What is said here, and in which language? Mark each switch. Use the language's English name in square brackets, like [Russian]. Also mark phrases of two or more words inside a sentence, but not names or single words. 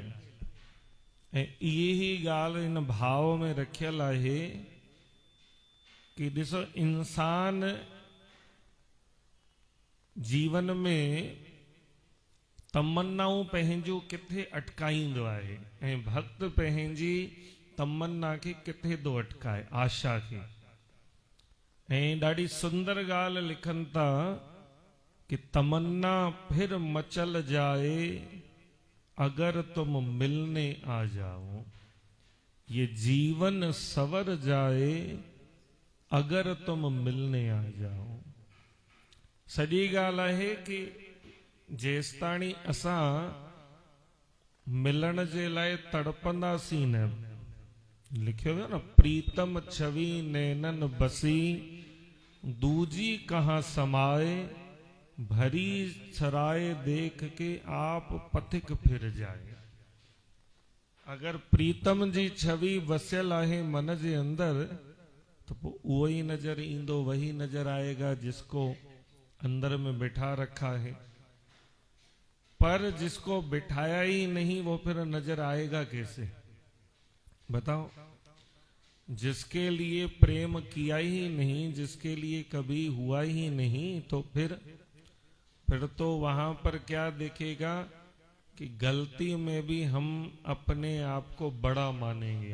[Sindhi] ऐं इहे ई ॻाल्हि इन भाव में रखियल आहे कि ॾिसो, इंसान जीवन में तमन्नाऊं पंहिंजूं किथे अटकाईंदो आहे ऐं भक्त पंहिंजी तमन्ना खे किथे थो अटकाए, आशा खे। ऐं ॾाढी सुंदर ॻाल्हि लिखनि था कि [Hindi] तमन्ना फिर मचल जाए अगर तुम मिलने आ जाओ, ये जीवन सवर जाए अगर तुम मिलने आ जाओ। [Sindhi] सॼी ॻाल्हि आहे कि जेसिताणी असां मिलण जे लाइ तड़पंदासीं न, लिखियो वियो न, [Hindi] प्रीतम छवि नैनन बसी दूजी कहाँ समाए, भरी सराय देख के आप पथिक फिर जाए। [Sindhi] अगर प्रीतम जी छवि वसियल आहे मन जे अंदर तो पोइ उहो ही नजर ईंदो, [Hindi] वही नजर आएगा जिसको अंदर में बिठा रखा है। पर जिसको बिठाया ही नहीं वो फिर नजर आएगा कैसे, बताओ। जिसके लिए प्रेम किया ही नहीं, जिसके लिए कभी हुआ ही नहीं, तो फिर तो वहां पर क्या देखेगा कि गलती में भी हम अपने आप को बड़ा मानेंगे।